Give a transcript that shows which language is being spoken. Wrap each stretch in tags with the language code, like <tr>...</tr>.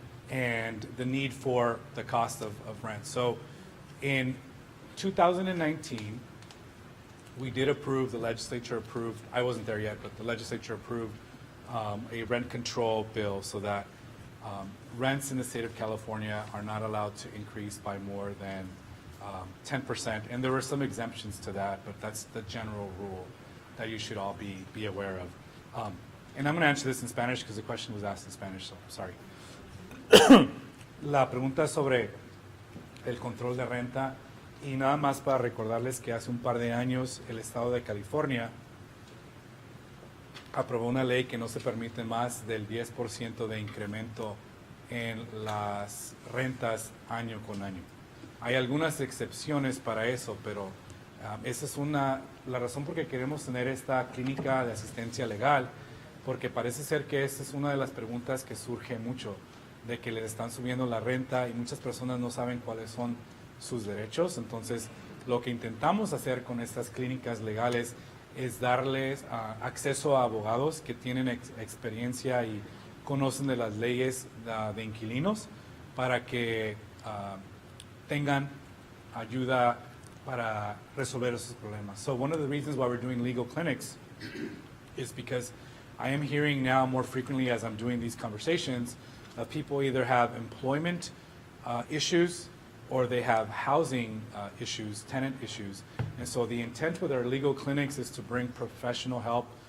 <en>And the need for the cost of rent. So in 2019, we did approve, the legislature approved, I wasn't there yet, but the legislature approved a rent control bill so that rents in the state of California are not allowed to increase by more than 10%. And there were some exemptions to that, but that's the general rule that you should all be aware of. And I'm going to answer this in Spanish because the question was asked in Spanish, so sorry.</en> <es>La pregunta es sobre el control de renta y nada más para recordarles que hace un par de años el estado de California aprobó una ley que no se permite más del 10% de incremento en las rentas año con año. Hay algunas excepciones para eso, pero esa es la razón por que queremos tener esta clínica de asistencia legal, porque parece ser que esa es una de las preguntas que surge mucho, de que les están subiendo la renta y muchas personas no saben cuáles son sus derechos. Entonces, lo que intentamos hacer con estas clínicas legales es darles acceso a abogados que tienen experiencia y conocen de las leyes de inquilinos para que tengan ayuda para resolver esos problemas.</es> <en>So one of the reasons why we're doing legal clinics is because I am hearing now more frequently as I'm doing these conversations, people either have employment issues or they have housing issues, tenant issues. And so the intent with our legal clinics is to bring professional help</en>